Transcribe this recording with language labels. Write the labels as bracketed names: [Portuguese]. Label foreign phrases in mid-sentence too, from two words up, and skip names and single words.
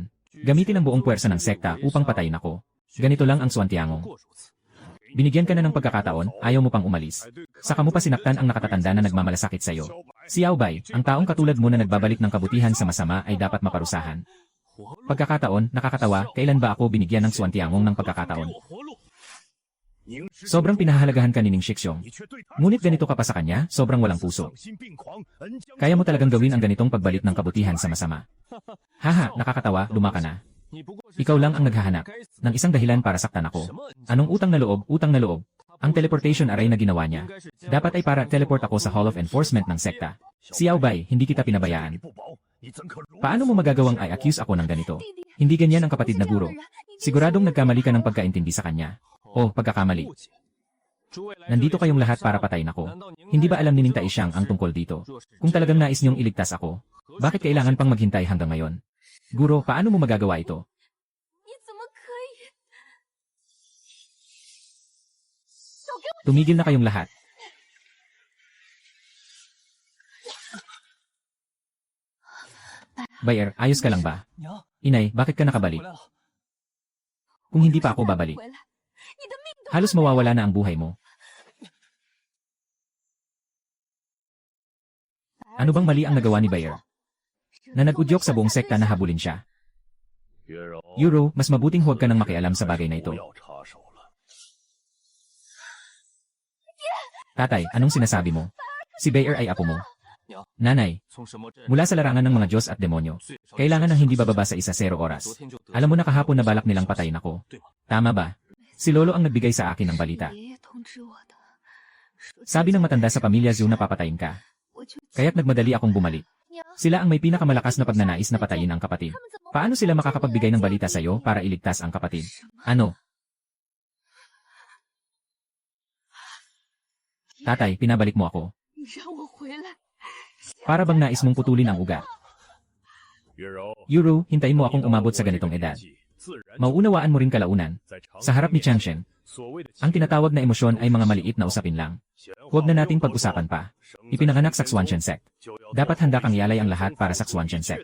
[Filipino] Gamitin ang buong puwersa ng sekta upang patayin ako. Ganito lang ang Suantiangong. Binigyan ka na ng pagkakataon, ayaw mo pang umalis. Saka mo pa sinaktan ang nakatatanda na nagmamalasakit sa'yo. Xiao Bai, ang taong katulad mo na nagbabalik ng kabutihan sa masama ay dapat maparusahan. Pagkakataon, nakakatawa, kailan ba ako binigyan ng Suantiangong ng pagkakataon? [Chinese] 活路！凝视 [Filipino] Sobrang pinahahalagahan ka ni Ning Shixiong. [Chinese] 你却对他 [Filipino] Ngunit ganito ka pa sa kanya, sobrang walang puso. [Chinese] 丧心病狂，恩将 [Filipino] Kaya mo talagang gawin ang ganitong pagbalik ng kabutihan sa masama. Haha, nakakatawa, luma ka na. [Chinese] 你不过是 [Filipino] Ikaw lang ang naghahanap ng isang dahilan para saktan ako. Anong utang na loob, utang na loob? Ang [English] teleportation array [Filipino] na ginawa niya. Dapat ay para teleport ako sa Hall of Enforcement ng sekta. Xiao Bai, hindi kita pinabayaan. [Chinese] 不保，你怎可如 [Filipino] Paano mo magagawang i-accuse ako ng ganito? Hindi ganyan ang kapatid na guro. Siguradong nagkamali ka ng pagkaintindi sa kanya. O, pagkakamali. [Chinese] 误解？诸位来这里 [Filipino] Nandito kayong lahat para patayin ako. [Chinese] 难道您 [Filipino] Hindi ba alam ni Ning Taishan ang tungkol dito? Kung talagang nais niyong iligtas ako, bakit kailangan pang maghintay hanggang ngayon? Guro, paano mo magagawa ito? [Chinese] 你怎么可以？都给我！ [Filipino] Tumigil na kayong lahat. Bayer, ayos ka lang ba? [Chinese] 娘， [Filipino] Inay, bakit ka nakabalik? [Chinese] 回来了。 [Filipino] Kung hindi pa ako babalik, [Chinese] 回来，你的命都 [Filipino] halos mawawala na ang buhay mo. Ano bang mali ang nagawa ni Bayer? Na nag-udyok sa buong sekta na habulin siya. [Chinese] 月柔， [Filipino] Euro, mas mabuting huwag ka nang makialam sa bagay na ito. [Chinese] 不要插手了。 [Filipino] Tatay, anong sinasabi mo? Si Bayer ay apo mo. Nanay, [Chinese] 从什么镇 [Filipino] mula sa larangan ng mga Diyos at demonyo, kailangan ng hindi bababa sa 1-0 oras. Alam mo na kahapon na balak nilang patayin ako. Tama ba? Si Lolo ang nagbigay sa akin ng balita. [Chinese] 爷爷通知我的，说 [Filipino] Sabi ng matanda sa pamilya Zhu na papatayin ka. [Chinese] 我就 [Filipino] Kaya't nagmadali akong bumalik. [Chinese] 娘， [Filipino] Sila ang may pinakamalakas na pagnanais na patayin ang kapatid. [Chinese] 他们怎么 [Filipino] Paano sila makakapagbigay ng balita sa iyo para iligtas ang kapatid? Ano? Tatay, pinabalik mo ako. [Chinese] 你让我回来？ [Filipino] Para bang nais mong putulin ang ugat? [Chinese] 月柔， [Filipino] Yuru, hintayin mo akong umabot sa ganitong edad. [Chinese] 自然 [Filipino] Mauunawaan mo rin kalaunan. [Chinese] 在常 [Filipino] Sa harap ni Changshen, [Chinese] 所谓的 [Filipino] ang tinatawag na emosyon ay mga maliit na usapin lang. Huwag na nating pag-usapan pa. Ipinanganak sa Xuanchen Sect. Dapat handa kang ialay ang lahat para sa Xuanchen Sect.